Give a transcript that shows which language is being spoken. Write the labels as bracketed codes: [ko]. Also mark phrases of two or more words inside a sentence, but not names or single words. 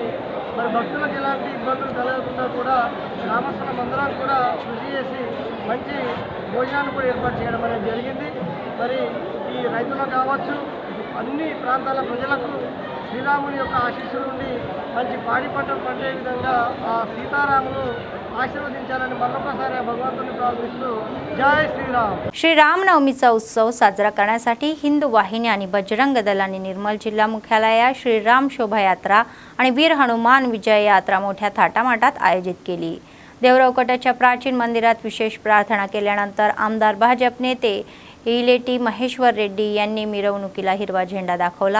[te] మరి భక్తులకు ఎలాంటి ఇబ్బందులు కలగకుండా కూడా గ్రామస్తులం అందరం కూడా కృషి చేసి మంచి భోజనాన్ని కూడా ఏర్పాటు చేయడం అనేది జరిగింది. మరి ఈ రైతులకు కావచ్చు, అన్ని ప్రాంతాల ప్రజలకు శ్రీరాముని యొక్క ఆశీస్సులు ఉండి మంచి పాడి పంటలు పండే విధంగా ఆ సీతారామును आशीर्वदिंचाలని మరొకసారి భగవంతుని ప్రార్థిస్తూ జై శ్రీరామ్. [mr] श्री रामनवमीचा उत्सव साजरा करण्यासाठी हिंदू वाहिनी आणि बजरंग दलाने निर्मल जिल्हा मुख्यालयात श्रीराम शोभायात्रा आणि वीर हनुमान विजय यात्रा मोठ्या थाटामाटात आयोजित केली. देवरावकटाच्या प्राचीन मंदिरात विशेष प्रार्थना केल्यानंतर आमदार भाजप नेते इलेटी महेश्वर रेड्डी यांनी मिरवणुकीला हिरवा झेंडा दाखवला.